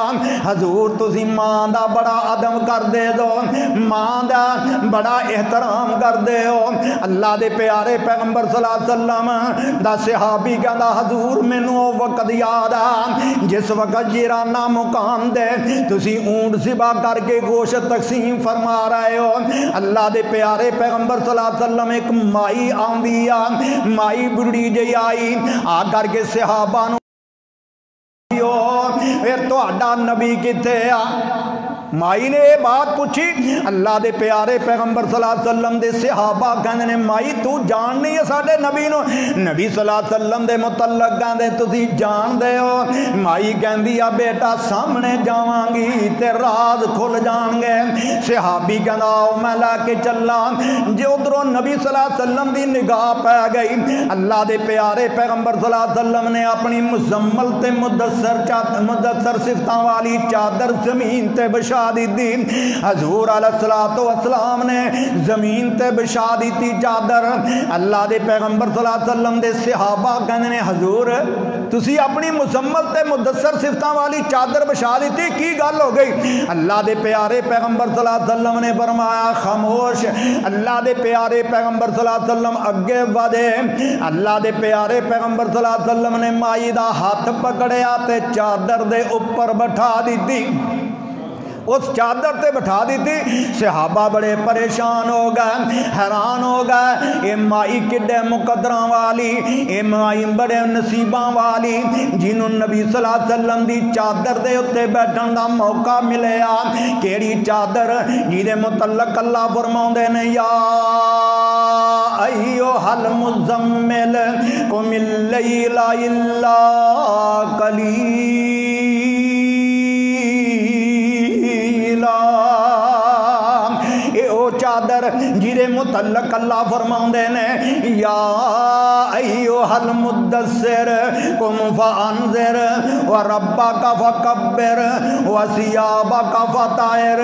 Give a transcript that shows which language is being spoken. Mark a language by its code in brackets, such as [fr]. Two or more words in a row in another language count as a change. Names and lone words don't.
[pa] حضور تسی ماں دا بڑا ادب کردے ہو، ماں دا بڑا احترام کردے ہو. اللہ دے پیارے پیغمبر [ar] صلى الله عليه وسلم [pa] دا صحابی کہندا حضور مینوں او وقت یاد ہے جس وقت جعرانہ مقام دے تسی اونٹ ذبح کر کے گوشت تقسیم فرما رہے ہو. اللہ دے پیارے پیغمبر [ar] صلى الله عليه وسلم [pa] ایک مائی آندی آ، مائی بڈھی جی آئی آ کر کے صحابہ نوں فیر تہاڈا نبی کتھے آ? مائی نے یہ بات پوچھی. اللہ دے پیارے پیغمبر [ar] صلى الله عليه وسلم [pa] دے صحابہ کہندے نے مائی توں جان نہیں ہے ساڈے نبی نوں? नबी [ar] صلى الله عليه وسلم [pa] دے متعلق کہندے تسی جاندے ہو? مائی کہندی آ بیٹا سامنے جاواں گی تے راز کھل جان گے. صحابی کہندا آؤ میں لے کے چلا. جے ادھروں نبی [ar] صلى الله عليه وسلم [pa] دی نگاہ پے گئی، اللہ دے پیارے پیغمبر [ar] صلى الله عليه وسلم [pa] نے اپنی مزمل تے مدثر صفتاں والی چادر زمین تے بچھا دی. हजूर [ar] عليه الصلاة والسلام [pa] نے زمین تے بچھا دی چادر. اللہ دے پیغمبر [ar] صلى الله عليه وسلم [pa] دے صحابہ کہندے نے حضور تسی اپنی مزمل تے مدثر صفتاں والی چادر بچھا دی، کی گل ہو گئی? اللہ دے پیارے پیغمبر [ar] صلى الله عليه وسلم [pa] نے فرمایا خاموش. اللہ دے پیارے پیغمبر [ar] صلى الله عليه وسلم [pa] اگے بڑھے. اللہ دے پیارے پیغمبر [ar] صلى الله عليه وسلم [pa] نے مائی دا ہاتھ پکڑیا تے چادر دے اوپر بٹھا دی، اس چادر تے بٹھا دی تھی. صحابہ بڑے پریشان ہو گئے، حیران ہو گئے، یہ مائی کڈے مقدراں والی، یہ مائی بڑے نصیباں والی جنہوں نبی [ar] صلى الله عليه وسلم [pa] دی چادر دے اتے بیٹھن دا موقع ملیا. کیہڑی چادر? جیہدے متعلق اللہ فرماؤندے نے [ar] يا أيها المزمل قم الليل إلا قليلا. [pa] چادر جیہدے متعلق اللہ فرماؤندے نے [ar] يا أيها المدثر قم فأنذر وربك فكبر وثيابك فطهر.